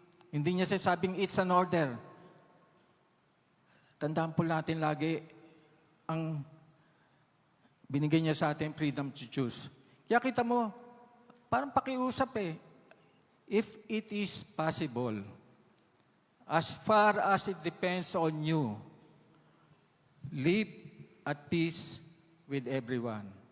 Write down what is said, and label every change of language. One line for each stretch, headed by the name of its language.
Filipino: Hindi niya sasabing
English: it's an order.
Filipino: Tandaan po natin lagi ang binigay niya sa atin
English: freedom to choose.
Filipino: Kaya kita mo, parang pakiusap
English: if it is possible, as far as it depends on you, live at peace with everyone.